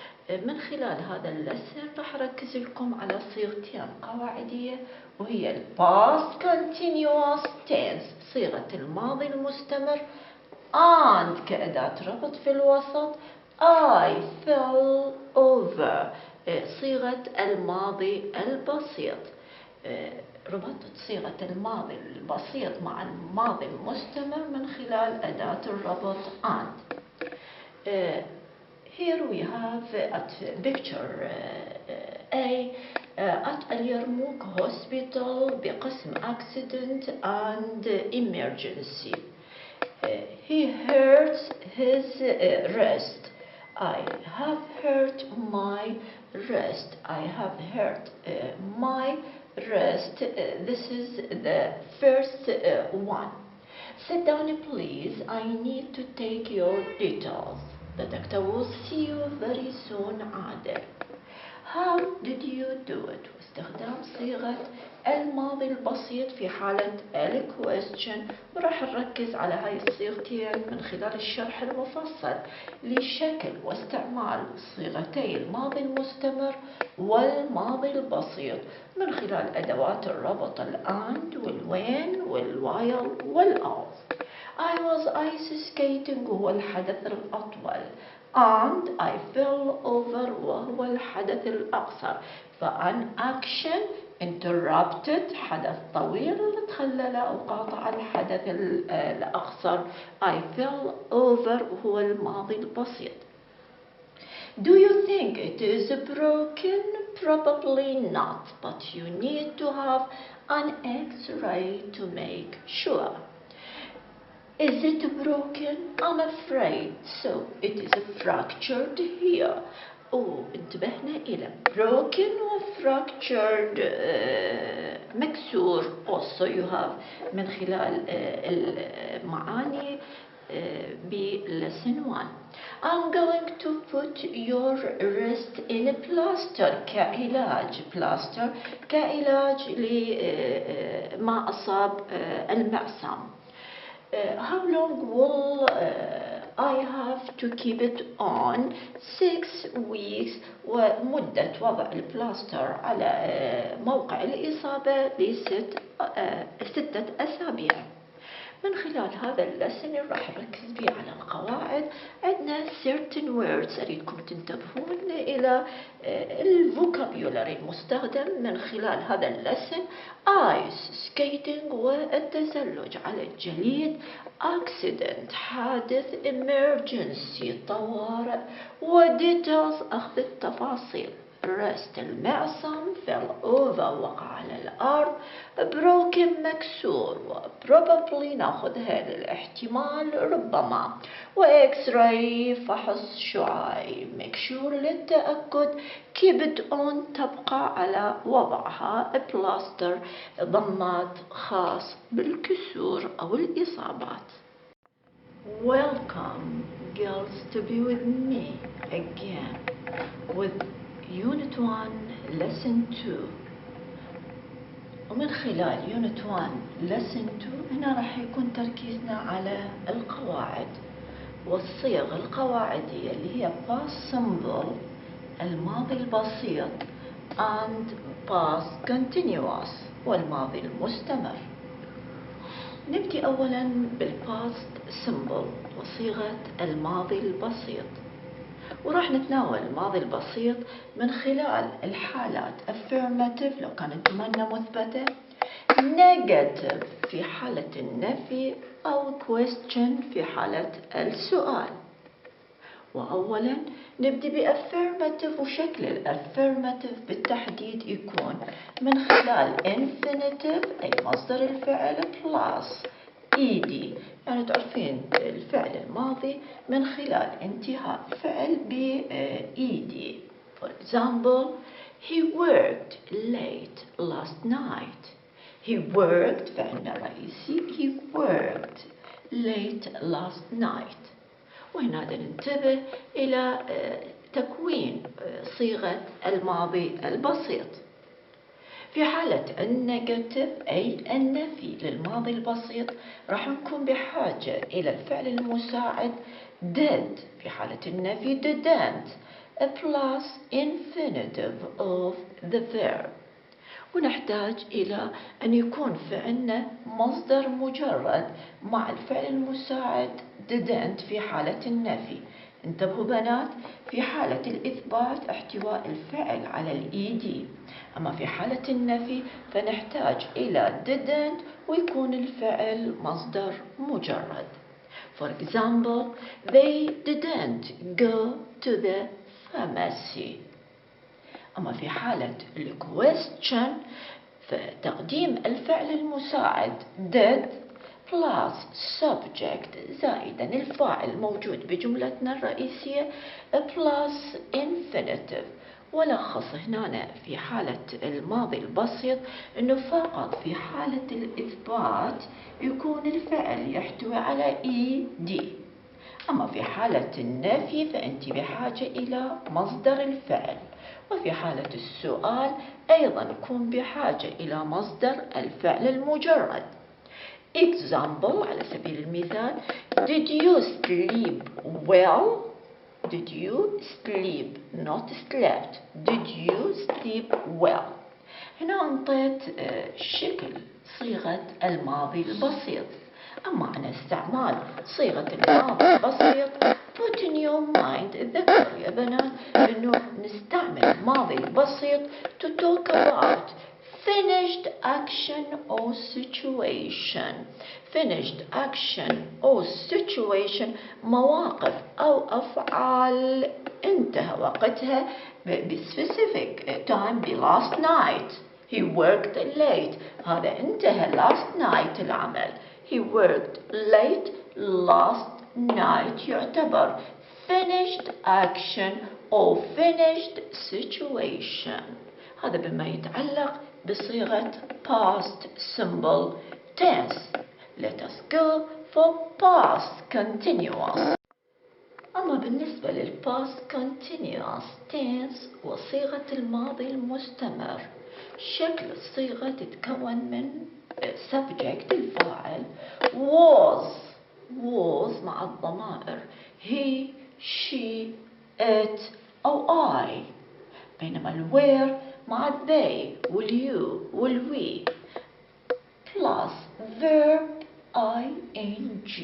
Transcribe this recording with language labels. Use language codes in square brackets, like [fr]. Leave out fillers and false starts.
[ar] من خلال هذا اللسن راح أركز لكم على صيغتين قواعدية، وهي ال past continuous tense صيغة الماضي المستمر and كأداة ربط في الوسط [en] I fell over [ar] صيغة الماضي البسيط. ربطت صيغة الماضي البسيط مع الماضي المستمر من خلال أداة الربط and. [en] Here we have at picture A at اليرموك hospital [ar] بقسم [en] accident and emergency. He hurts his wrist. I have hurt my wrist. I have hurt my wrist. This is the first one. Sit down please. I need to take your details. The doctor will see you very soon. عادل. How did you do it? [ar] واستخدام صيغة الماضي البسيط في حالة ال question، وراح نركز على هاي الصيغتين من خلال الشرح المفصل لشكل واستعمال صيغتي الماضي المستمر والماضي البسيط من خلال أدوات الربط and والwhen والwhile والall. [en] I was ice skating [ar] وهو الحدث الأطول [en] and I fell over [ar] وهو الحدث الأقصر. فان [en] action interrupted [ar] حدث طويل تخلل أو قاطع الحدث الأقصر. [en] I fell over [ar] وهو الماضي البسيط. [en] Do you think it is broken? Probably not, but you need to have an X-ray to make sure. Is it broken? I'm afraid so. It is fractured here. [ar] انتبهنا إلى broken و fractured مكسور. [en] Also you have [ar] من خلال المعاني [en] lesson 1. I'm going to put your wrist in a plaster [ar] كعلاج. plaster كعلاج لما أصاب المعصم. [en] How long will I have to keep it on? 6 weeks. [ar] ومدة وضع البلاستر على موقع الإصابة ل6 أسابيع. من خلال هذا اللسن راح نركز به على القواعد. عندنا [en] certain words [ar] أريدكم تنتبهون إلى الفوكابيولاري المستخدم من خلال هذا اللسن. ice skating والتزلج على الجليد. accident حادث. emergency طوارئ. details أخذ التفاصيل. rest المعصم. fell over وقع على الأرض. broken مكسور. probably ناخذها للاحتمال ربما. x-ray فحص شعاعي. make sure للتأكد. keep it on تبقى على وضعها. plaster ضمات خاص بالكسور أو الإصابات. [en] Welcome girls to be with me again with Unit 1 Lesson 2. [ar] ومن خلال Unit 1 Lesson 2 هنا راح يكون تركيزنا على القواعد والصيغ القواعدية اللي هي past simple الماضي البسيط and past continuous والماضي المستمر. نبدأ أولا بالpast simple وصيغة الماضي البسيط، وراح نتناول الماضي البسيط من خلال الحالات affirmative لو كانت جملة مثبتة، negative في حالة النفي أو question في حالة السؤال. وأولا نبدأ بaffirmative، وشكل الaffirmative بالتحديد يكون من خلال infinitive أي مصدر الفعل plus ed، يعني تعرفين الفعل الماضي من خلال انتهاء الفعل ب ed. [en] For example, he worked late last night. He worked [ar] فعلنا رئيسي. [en] He worked late last night. [ar] وهنا ننتبه إلى تكوين صيغة الماضي البسيط. في حالة النيجاتيف أي النفي للماضي البسيط راح نكون بحاجة إلى الفعل المساعد did. في حالة النفي [en] didn't plus infinitive of the verb. [ar] ونحتاج إلى أن يكون فعلنا مصدر مجرد مع الفعل المساعد didn't في حالة النفي. انتبهوا بنات، في حالة الإثبات احتواء الفعل على الإيدي، أما في حالة النفي فنحتاج إلى didn't ويكون الفعل مصدر مجرد. [en] For example, they didn't go to the pharmacy. [ar] أما في حالة الquestion فتقديم الفعل المساعد [en] did plus subject [ar] زائدا الفاعل موجود بجملتنا الرئيسية [en] plus infinitive. [ar] ولخص هنا في حالة الماضي البسيط أنه فقط في حالة الإثبات يكون الفعل يحتوي على ed. أما في حالة النفي فأنت بحاجة إلى مصدر الفعل. وفي حالة السؤال أيضا نكون بحاجة إلى مصدر الفعل المجرد. [en] Example [ar] على سبيل المثال [en] Did you sleep well? Did you sleep not slept. Did you sleep well. [ar] هنا أنطيت شكل صيغة الماضي البسيط. أما عن استعمال صيغة الماضي البسيط [en] put in your mind [ar] ذكر يا بنات أنه نستعمل الماضي البسيط [en] to talk about finished action or situation. finished action or situation [ar] مواقف أو أفعال انتهى وقتها [en] بspecific time last night. He worked late. [ar] هذا انتهى [en] last night [ar] العمل. [en] He worked late last night [ar] يعتبر [en] finished action or finished situation. [ar] هذا بما يتعلق بصيغة past simple tense. [en] Let us go for past continuous. [ar] أما بالنسبة للpast continuous tense وصيغة الماضي المستمر، شكل الصيغة تتكون من subject الفاعل was مع الضمائر he, she, it أو I، بينما were مع they واليو والوي [en] plus verb ing.